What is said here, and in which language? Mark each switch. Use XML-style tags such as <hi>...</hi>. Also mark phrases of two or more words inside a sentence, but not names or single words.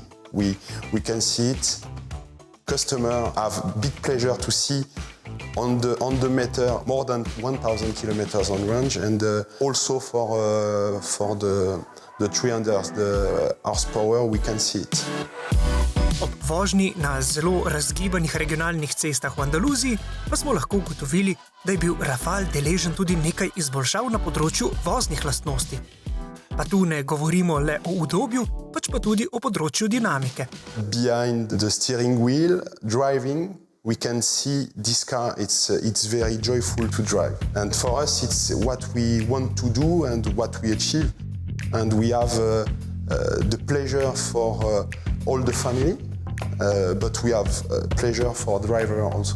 <en>We can see it. Customers have big pleasure to see on the meter more than 1,000 kilometers on range, and also for the 300 horsepower we can see it.</en> <sl>Ob vožnji na zelo razgibanih regionalnih cestah v Andaluziji pa smo lahko ugotovili, da je bil Rafale deležen tudi nekaj izboljšav na področju voznih lastnosti. Pa tu ne govorimo le o udobju, pač pa tudi o področju dinamike.</sl> <en>Behind the steering wheel, driving, we can see this car, it's very joyful to drive. And for us, it's what we want to do and what we achieve. And we have the pleasure for all the family, but we have pleasure for driver also.</en>